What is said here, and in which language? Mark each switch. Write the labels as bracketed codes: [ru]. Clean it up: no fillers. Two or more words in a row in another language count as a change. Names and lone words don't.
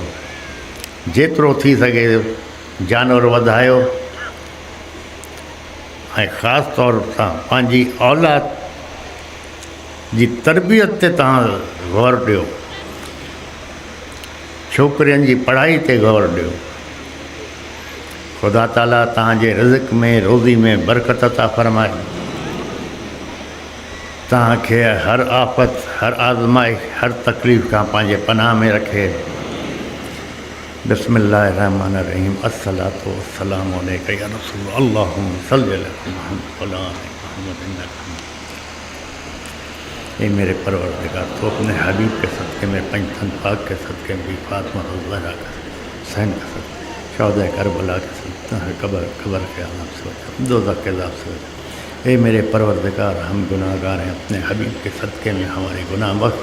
[sd] जेतिरो थी सघे जानवर वधायो ऐं ख़ासि तौर सां पंहिंजी औलाद जी तरबियत ते तव्हां ग़ौर ॾियो, छोकिरियुनि जी पढ़ाई ते ग़ौर ॾियो। ख़ुदा ताला तव्हांजे रिज़्क़ में, रोज़ी में बरकत अता फ़रमाए, तव्हांखे हर आफ़त, हर आज़माइश, हर तकलीफ़ खां पंहिंजे पनाह में रखे। [ar] بسم الله الرحمن الرحيم الصلاة والسلام عليك يا رسول الله اللهم صل على محمد وعلى آل محمد إنك حميد. [ur] اے میرے پروردگار، تو اپنے حبیب کے صدقے میں، پنجتن پاک کے صدقے میں، فاطمہ زہرا کے حسین کے صدقے، شہدا کربلا کے صدقے، قبر کے عذاب سے بچا، دوزخ کے عذاب سے بچا, दोज़ख के अज़ाब से बचा। اے میرے پروردگار، ہم گناہگار ہیں، اپنے حبیب کے صدقے میں ہمارے گناہ بخش.